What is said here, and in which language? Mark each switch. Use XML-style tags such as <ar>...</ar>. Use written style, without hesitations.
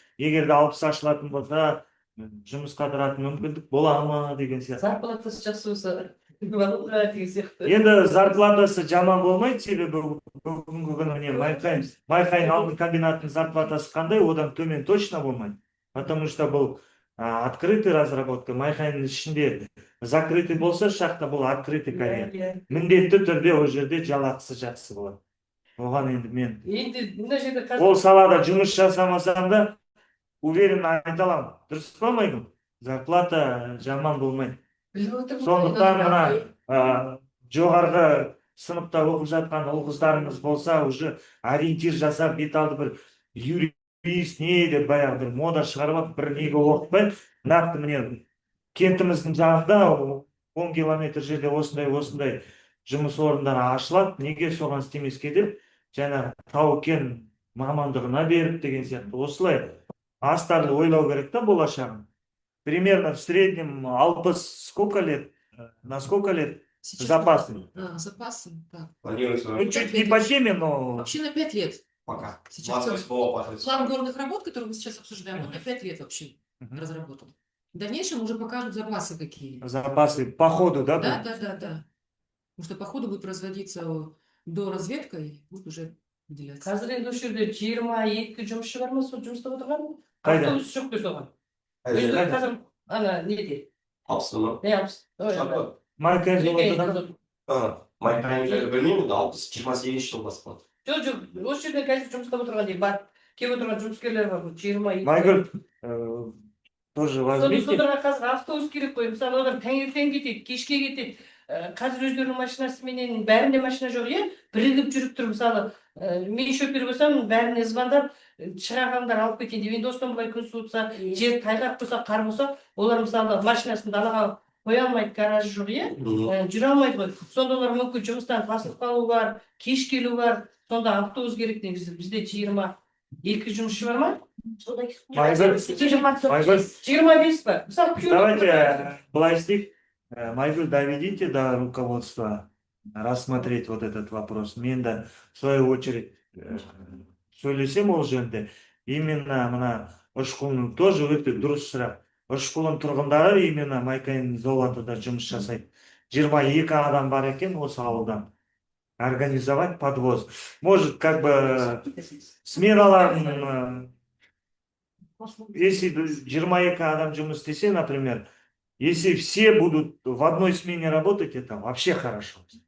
<kk>Егер де 60 ашылатын болса, жұмысқа тұратын мүмкіндік бола ма деген сияқты. Зарплатасы жақсы болса, деген сияқты. Енді зарплатасы жаман болмайды, себебі бүгінгі күні Майқайың алтын комбинатының зарплатасы қандай, одан төмен точно болмайды.</kk> <ru>Потому что бұл открытый разработка.</ru> <kk>Майқайың ішінде закрытый болса, шақта бұл открытый карьер. Міндетті түрде ол жерде жалақысы жақсы болады. Оған енді мен ол салада жұмыс жасамасам да уверен айта аламын. Дұрыс па Майгүл? Зарплата жаман болмайды. Сондықтан мына жоғарғы сыныпта оқып жатқан ұл-қыздарымыз болса, уже ориентир жасап, бет алды бір юрист не деп баяғы бір мода шығарып, бір неге оқытпай, нақты міне кентіміздің жанында 10 километр жерде осындай жұмыс орындары ашылады, неге соған істемеске деп, жаңа тау-кен мамандығына беріп деген сияқты. Осылай астарлы ойлау керек та болашағын.</kk> <ru>Примерно в среднем 60 сколько лет, на сколько лет запасы? Запасы, да. Планируется Ну, чуть не по теме, но Вообще на 5 лет. пока. Сейчас 28 по план горных работ, который мы сейчас обсуждаем, он на 5 лет вообще Мгм. разработан. В дальнейшем уже покажут запасы какие. запасы по ходу, да? Да, будут? да, да, да. Потому что по ходу будет производиться до разведка и будет уже выделяться.</ru> <kk>Қазір енді осы жерде 22 жұмысшы бар ма, сол жұмыс істеп отырған? Қайда? Автобус жоқ қой соған. Өзі қазір ана неде? Алпысты Не алпыс? Ой, Жалпы, Майка Неге заводыда. майқайың жайлы білмеймін, 60-28 жыл бас болады. жоқ, осы жерде қазір жұмыс істеп отырған дейді. Бар, келіп отырған жұмыскерлер бар, 22.</kk> <ru>Майгүл, тоже возьмите.</ru> <kk>Соларға қазір автобус керек қой. Мысалы, олар таңертең кетеді, кешке кетеді. Қазір өздерінің машинасыменен бәрінде машина жоқ, иә? Бірігіп жүріп тұр. Мысалы, мен шөпер болсам, бәріне звондап, шырағандар алып кетейін деп. Енді осыдан былай күн суытса, жер тайғақ болса, қар болса, олар мысалы машинасын далаға қоя алмайды, гаражы жоқ, иә? Жүре алмайды ғой. Сонда олар мүмкін жұмыстан басылып қалу бар, кеш келу бар. Сонда автобус керек негізі. Бізде 22 жұмысшы бар ма? Майгүл, 25 па? Мысалы, давайте былай істейік.</kk> <ru>Майгүл, доведите до руководства рассмотреть вот этот вопрос.</ru> <kk>Мен де</kk> <ru>в свою очередь</ru> <kk>сөйлесем ол жөнінде. Именно мына Ошқұлының тоже өте дұрыс сұрақ. Ошқұлын тұрғындары именно Майкайың золотыда жұмыс жасайды. 22 адам бар екен осы ауылдан.</kk> <ru>Организовать подвоз. Может, как бы сменаларын, если 22</ru> <kk>адам жұмыс істесе,</kk> <ru>например, если все будут в одной смене работать, это вообще хорошо.</ru>